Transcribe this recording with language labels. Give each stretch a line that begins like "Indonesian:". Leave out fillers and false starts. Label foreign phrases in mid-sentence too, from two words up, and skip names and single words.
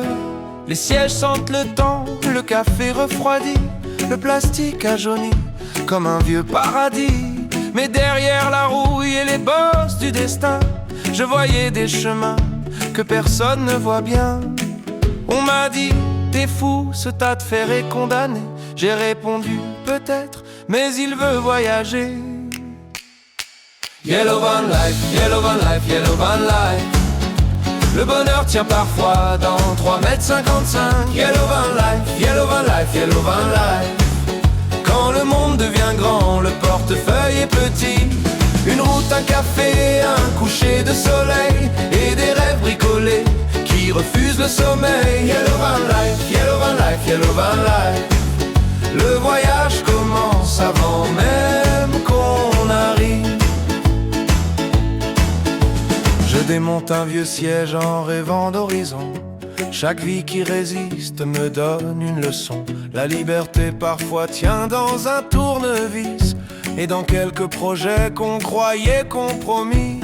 French: Les sièges sentent le temps, le café refroidi, le plastique a jauni comme un vieux paradis. Mais derrière la rouille et les bosses du destin, je voyais des chemins que personne ne voit bien. On m'a dit, t'es fou, ce tas de fer est condamné. J'ai répondu, peut-être, mais il veut voyager.
English: Yellow van life, yellow van life, yellow van life.
French: Le bonheur tient parfois dans 3,55 m.
English: Yellow van life, yellow van life, yellow van life.
French: Quand le monde devient grand, le portefeuille est petit. Une route, un café, un coucher de soleil et des rêves bricolés qui refusent le sommeil.
English: Yellow van life, yellow van life, yellow van life.
French: Le voyage commence avant même qu'on arrive. Je démonte un vieux siège en rêvant d'horizon. Chaque vie qui résiste me donne une leçon. La liberté parfois tient dans un tournevis et dans quelques projets qu'on croyait compromis.